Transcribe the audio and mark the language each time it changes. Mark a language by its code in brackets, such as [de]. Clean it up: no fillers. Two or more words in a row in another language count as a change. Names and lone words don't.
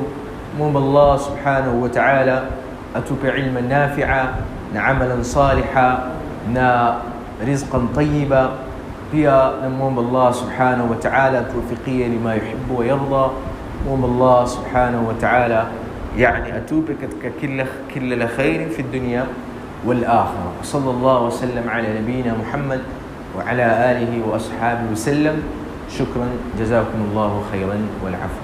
[sw] Namuomba [ar] الله سبحانه وتعالى [sw] atupe [ar] علما نافعا [sw] na [ar] عملا صالحا [sw] na [ar] رزقا طيبا. [sw] Pia namuomba [ar] الله سبحانه وتعالى [sw] tuwafikie [ar] لما يحب ويرضى. [sw] Namuomba [ar] الله سبحانه وتعالى [sw] yani atupe katika kila la khair [ar] في الدنيا والآخرة. صلى الله وسلم على نبينا محمد وعلى آله وأصحابه وسلم. شكرا، جزاكم الله خيرا والعفو.